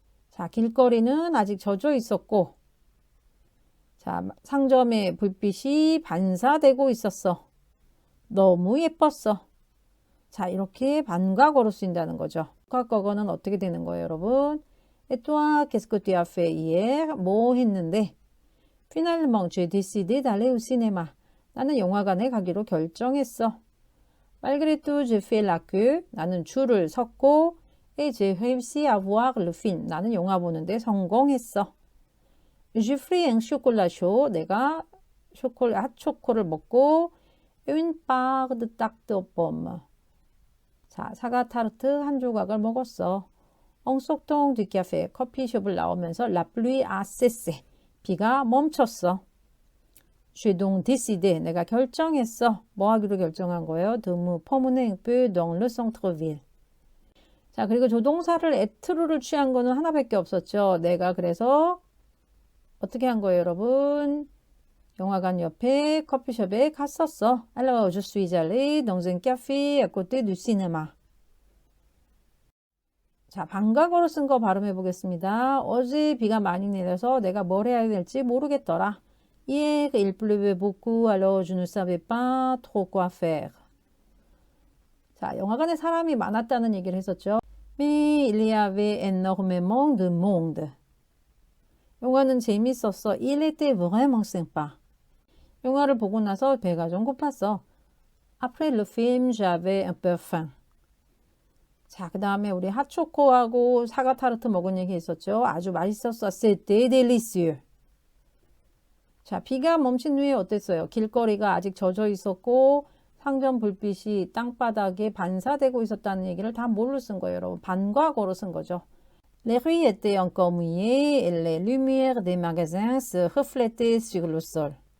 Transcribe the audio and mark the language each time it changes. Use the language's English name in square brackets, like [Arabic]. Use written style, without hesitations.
[Korean] 자, 길거리는 아직 젖어 있었고 자, 상점의 불빛이 반사되고 있었어. 너무 예뻤어. 자, 이렇게 반과거로 쓰인다는 거죠. 복합과거는 어떻게 되는 거예요, 여러분? [French] Et toi, qu'est-ce que tu as fait hier? [Korean] 뭐 했는데? [French] Finalement, j'ai décidé d'aller au cinéma. [Korean] 나는 영화관에 가기로 결정했어. [French] Malgré tout, j'ai fait la queue. [Korean] 나는 줄을 섰고 [French] et j'ai réussi à voir le film. [Korean] 나는 영화 보는데 성공했어. [French] J'ai pris un chocolat chaud. [Korean] 내가 핫초코를 먹고 [French] une part de tarte aux pommes. [Korean] 자, 사과 타르트 한 조각을 먹었어. 엉속통 뒤카페 커피숍을 나오면서 [French] la pluie a cessé. [Korean] 비가 멈췄어. [French] J'ai donc décidé. [Korean] 내가 결정했어. 뭐 하기로 결정한 거예요? [French] De me promener un peu dans le centre-ville. [Korean] 자, 그리고 조동사를 에트로를 취한 거는 하나밖에 없었죠. 내가 그래서 어떻게 한 거예요, 여러분? 영화관 옆에 커피숍에 갔었어. [French] Alors, je suis allée dans un café à côté du cinéma. [Korean] 자, 반과거로 쓴 거 발음해 보겠습니다. 어제 비가 많이 내려서 내가 뭘 해야 될지 모르겠더라. [French] Hier, il pleuvait beaucoup, alors je ne savais pas trop quoi faire. [Korean] 자, 영화관에 사람이 많았다는 얘기를 했었죠. [French] Mais il y avait énormément de monde. [Korean] 영화는 재밌었어. [French] Il était vraiment sympa. [Korean] 영화를 보고 나서 배가 좀 고팠어. [French] Après le film, j'avais un peu faim. [Korean] 자, 그 다음에 우리 핫초코하고 사과 타르트 먹은 얘기 있었죠. 아주 맛있었어. [French] C'était délicieux. [Korean] 자, 비가 멈춘 후에 어땠어요? 길거리가 아직 젖어 있었고 상점 불빛이 땅바닥에 반사되고 있었다는 얘기를 다 뭘로 쓴 거예요, 여러분? 반과거로 쓴 거죠. [French] Les rues étaient encore mouillées et les lumières des magasins se reflétaient sur le sol.